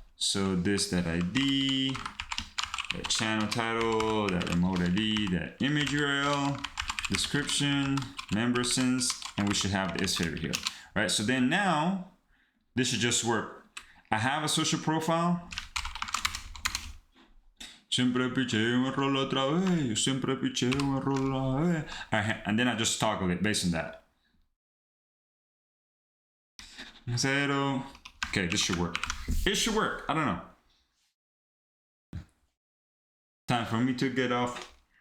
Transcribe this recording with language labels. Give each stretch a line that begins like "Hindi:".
English: So this that ID, that channel title, that remote ID, that image URL, description, member since, and we should have this favorite here, right? So then now, this should just work. I have a social profile.
Spanish: Siempre piché un error otra vez. Siempre piché un error otra vez.
English: And then I just toggle it based on that. Zero. Okay, this should work. It should work. I don't know. Time for me to get off.